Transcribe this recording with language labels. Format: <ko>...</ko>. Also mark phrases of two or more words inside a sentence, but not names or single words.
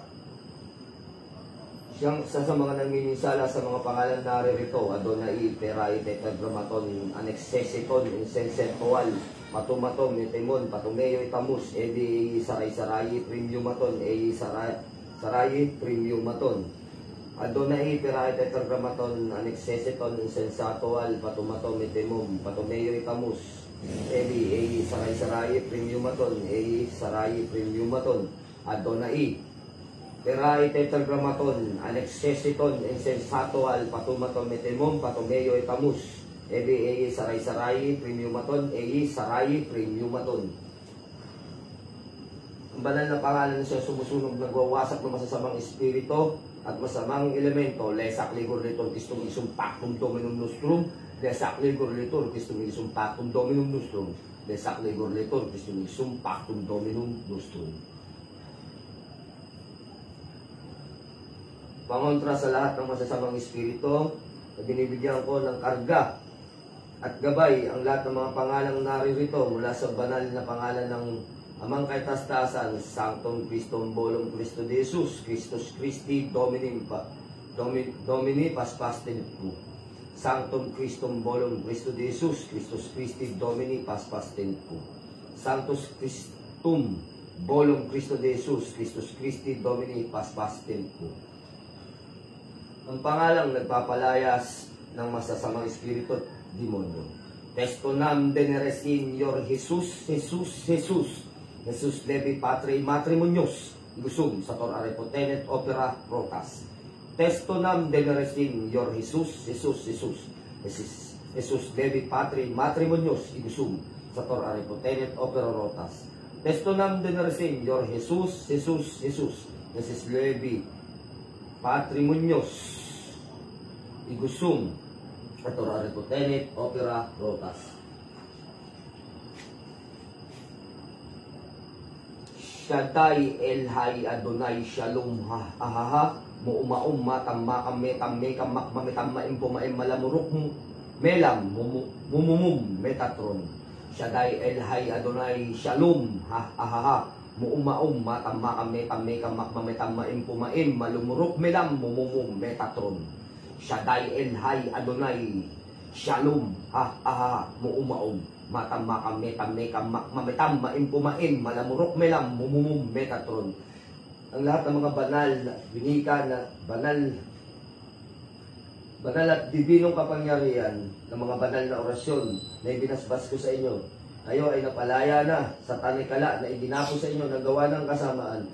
<tl>Siyang sa mga nanginisala sa mga pangalan naririto, Adonai, Perai, Tetragrammaton, Anexesiton, Insensentual, Patumaton, Nitimon, Patumeo, Itamus, Edi, Saray-Sarayi, Premiumaton, Edi, Sarayi, Premiumaton. Adonai, Perai, Tetragrammaton, Anexesiton, Insensatual, Patumaton, Nitimum, Patumeo, Itamus, Edi, Saray-Sarayi, Premiumaton, Edi, Sarayi, Premiumaton. Adonai, Perai, Tetragrammaton, Anexesiton, Insensatual, Patumaton, Nitimum, Patumeo, Itamus, Edi, Saray-Sarayi, Premiumaton, Edi, Sarayi, Premiumaton. Ang banal na pangalan siya sumusunog, nagwawasak ng masasamang espiritu at masamang elemento. Lesak ligor litor Christum isum pactum dominum nostrum. Lesak ligor litor Christum isum pactum dominum nostrum. Lesak ligor litor Christum isum pactum dominum nostrum. Pangontra sa lahat ng masasamang espiritu, na binibigyan ko ng karga at gabay ang lahat ng mga pangalang naririto mula sa banal na pangalan ng amang kaitastasan,</tl> <la>Sanctum Christum Bolum Christo de Jesus, Christus Christi Domini Paspasten Tu. Sanctum Christum Bolum Christo de Jesus, Christus Christi Domini Paspasten Tu. Sanctus Christum Bolum Christo de Jesus, Christus Christi Domini Paspasten Tu.</la> <tl>Ang pangalang nagpapalayas ng masasamang espiritu at demonyo. Testo nam deneresin your Jesus, Jesus, Jesus.</tl> <la>Jesus Levi Patri Matrimonios, Igusum, Sator Arepotenet Opera Rotas. Testo nam deneresin your Jesus, Jesus, Jesus. Jesus Levi Patri Matrimonios, Igusum, Sator Arepotenet Opera Rotas. Testo nam deneresin your Jesus, Jesus, Jesus. Jesus Levi Patrimonios, Igusum, Sator Arepotenet Opera Rotas. Shaddai Elhai Adonai Shalom ha muumaum matamma kame tamme kamak mametamma impumaim malamuruk melam mumumum metatron. Shaddai Elhai Adonai Shalom ha muumaum matamma kame tamme kamak mametamma impumaim malumuruk melam mumumum metatron. Shaddai Elhai Adonai Shalom ha muumaum matamma kame tamme kamak mametamma impumain malamurok melam mumumum metatron.</la> <tl>Ang lahat ng mga banal na binika na banal at dibinong kapangyarihan ng mga banal na orasyon na ibinasbas ko sa inyo, kayo ay napalaya na sa tanikala na idinapo sa inyo na gawa ng kasamaan.</tl>